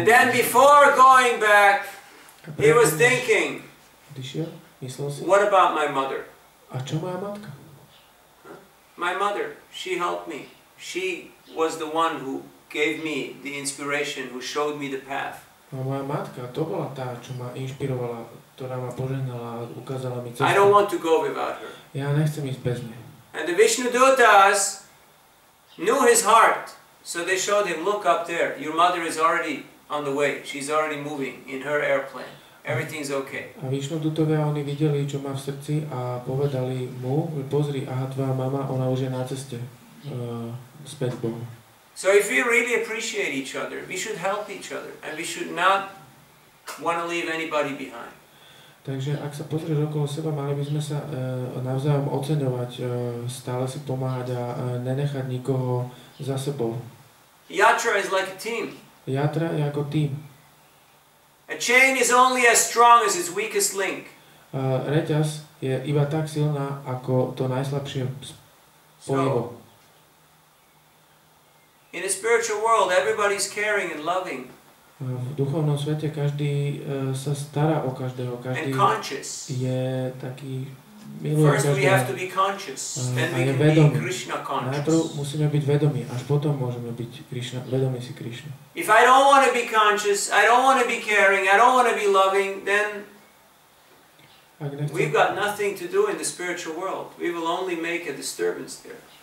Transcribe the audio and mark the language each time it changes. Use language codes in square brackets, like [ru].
[en] And then before going back, he was thinking, what about my mother? [sk] A čo moja matka? [en] My mother, she helped me. She was the one who gave me the inspiration, who showed me the path. [sk] A moja matka, to bola tá, čo ma inšpirovala, ktorá ma požehnala a ukázala mi cestu. [en] I don't want to go without her. [sk] Ja nechcem ísť bez nej. [en] And the Vishnu Dutas knew his heart, so they showed him, look up there, your mother is already on the way, she's already moving in her airplane, everything's okay. [sk] A Vishnu Dutovia, oni videli, čo má v srdci a povedali mu, pozri, aha, tvoja mama, ona už je na ceste späť Bohu. [en] So if we really appreciate each other, we should help each other, and we should not want to leave anybody behind. [sk] Takže ak sa pozrieš okolo seba, mali by sme sa navzájom oceňovať, stále si pomáhať a nenechať nikoho za sebou. [en] Yatra is like a team. [sk] Yatra je ako tým. [en] A chain is only as strong as its weakest link. [sk] Reťaz je iba tak silná, ako to najslabšie spojivo. [en] In the spiritual world, everybody's caring and loving. [sk] V duchovnom svete každý sa stará o každého, každý je taký miluje [en] First [sk] každého. [en] we have to be conscious, then we can be Krishna conscious. [sk] Najprv musíme byť vedomí, až potom môžeme byť vedomí si Krišna. [en] If I don't want to be conscious, I don't want to be caring, I don't want to be loving, then we've got nothing to do in the spiritual world. We will only make a disturbance there.